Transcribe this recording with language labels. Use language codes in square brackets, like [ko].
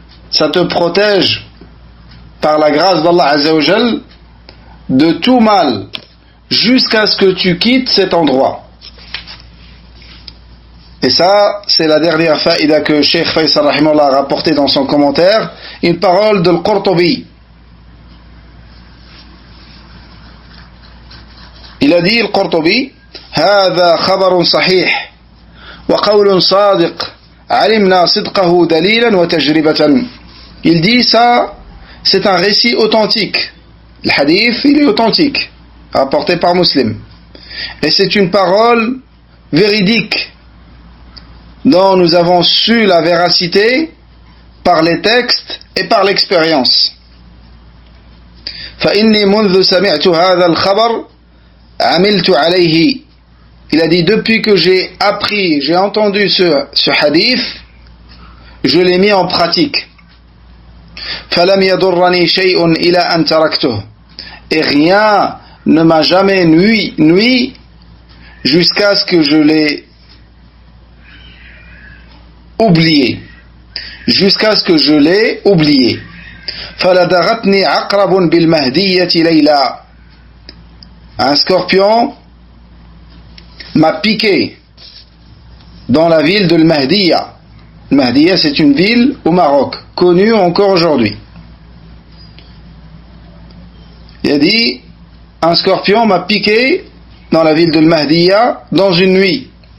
[fr] Ça te protège par la grâce d'Allah Azza wa Jal de tout mal jusqu'à ce que tu quittes cet endroit. Et ça, c'est la dernière faïda que Cheikh Faisal rahimahullah a rapporté dans son commentaire, une parole de Al-Qurtubi. Il a dit, Al-Qurtubi: [ar] هذا خبر صحيح وقول صادق علمنا صدقه دليلا وتجربة. [fr] Il dit ça, c'est un récit authentique. Le hadith, il est authentique, rapporté par Muslim. Et c'est une parole véridique dont nous avons su la véracité par les textes et par l'expérience. [ar] فإني منذ سمعت هذا الخبر عملت عليه. [fr] Il a dit, depuis que j'ai appris, j'ai entendu ce hadith, je l'ai mis en pratique. [ar] فلم يضرني شيء إلى أن تركته. [fr] Et rien ne m'a jamais nui jusqu'à ce que je l'ai oublié. Jusqu'à ce que je l'ai oublié. [ar] فلدغتني عقرب بالمهدية ليلا. [fr] Un scorpion m'a piqué dans la ville de Al-Mahdiya. Al-Mahdiya, c'est une ville au Maroc, connue encore aujourd'hui. Il a dit, un scorpion m'a piqué dans la ville de Al-Mahdiya dans une nuit.